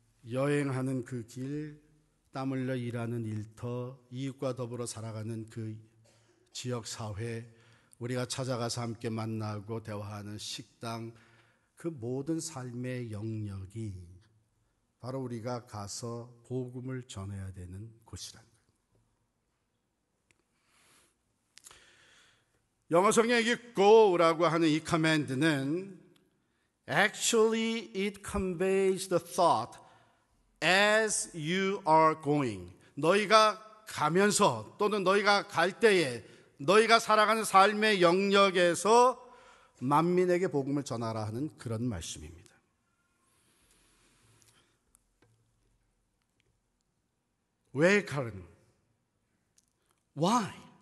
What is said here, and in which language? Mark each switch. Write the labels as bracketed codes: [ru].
[ko] 여행하는 그 길, 땀 흘려 일하는 일터, 이웃과 더불어 살아가는 그 지역사회, 우리가 찾아가서 함께 만나고 대화하는 식당, 그 모든 삶의 영역이 바로 우리가 가서 복음을 전해야 되는 곳이라는 거예요. 영어 성경에 go라고 하는 이 command는 [en] actually it conveys the thought as you are going. [ko] 너희가 가면서 또는 너희가 갈 때에 너희가 살아가는 삶의 영역에서 만민에게 복음을 전하라 하는 그런 말씀입니다. 왜 가는? Why?